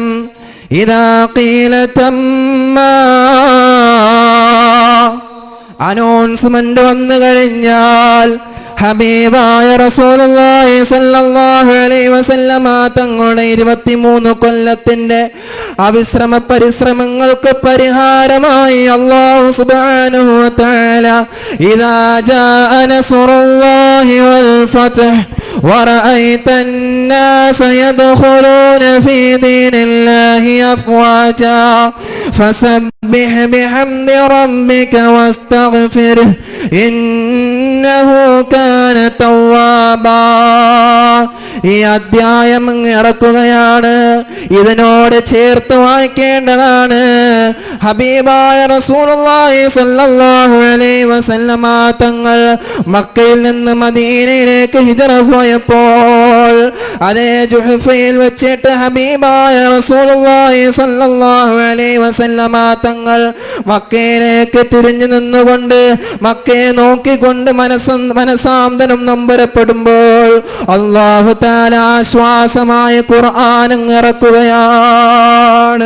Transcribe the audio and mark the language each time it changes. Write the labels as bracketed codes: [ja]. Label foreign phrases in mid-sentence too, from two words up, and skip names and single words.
[ar] إذا قيل تمّ, [ml] അനൗൺസ്മെന്റ് വന്നു കഴിഞ്ഞാൽ ഹബീബായ [ar] رسول الله صلى الله عليه وسلم [ml] തങ്ങളുടെ 23 കൊല്ലത്തിന്റെ അവിശ്രമ പരിശ്രമങ്ങൾക്ക് പരിഹാരമായി [ar] الله سبحانه وتعالى إذا جاء نصر الله والفتح ورأيت الناس يدخلون في دين الله أفواجا فسبح بحمد ربك واستغفره إنه كان توابا. [ml] ഈ അധ്യായം ഇറക്കുകയാണ്. ഇതിനോട് ചേർത്ത് വായിക്കേണ്ടതാണ്. ഹബീബായ [ar] رسول الله صلى الله عليه وسلم [ml] തങ്ങൾ മക്കയിൽ നിന്ന് മദീനയിലേക്ക് ഹിജ്റ പോയപ്പോൾ അതേ ജുഹഫയിൽ വെച്ചിട്ട് ഹബീബായ [ar] رسول الله صلى الله عليه وسلم [ml] തങ്ങൾ മക്കയിലേക്ക് തിരിഞ്ഞു നിന്നുകൊണ്ട് മക്കയെ നോക്കിക്കൊണ്ട് മനസാന്തരം നൊമ്പരപ്പെടുമ്പോൾ [ar] الله تعالى [ml] ആശ്വാസമായ ഖുർആൻ ഇറക്കുകയാണ്.